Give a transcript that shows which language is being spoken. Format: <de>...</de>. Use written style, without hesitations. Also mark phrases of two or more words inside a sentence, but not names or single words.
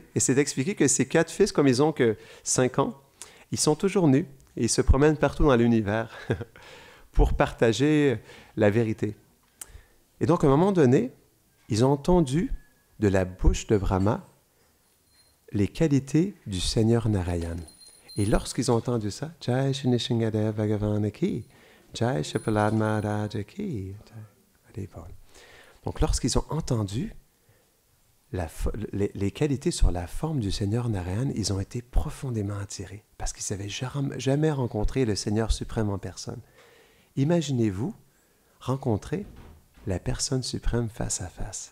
<fr>Et c'est d'expliquer que ces 4 fils, comme ils ont que 5 ans, ils sont toujours nus et ils se promènent partout dans l'univers pour partager la vérité. Et donc, à un moment donné, ils ont entendu de la bouche de Brahma les qualités du Seigneur Narayan. Et lorsqu'ils ont entendu ça,</fr> <hi>जय श्री निशिंगदेव भगवान की, जय श्री प्रह्लाद महाराज की.</hi> <fr>Donc, lorsqu'ils ont entendu les qualités sur la forme du Seigneur Narayan, ils ont été profondément attirés parce qu'ils n'avaient jamais rencontré le Seigneur suprême en personne. Imaginez-vous rencontrer la personne suprême face à face.</fr>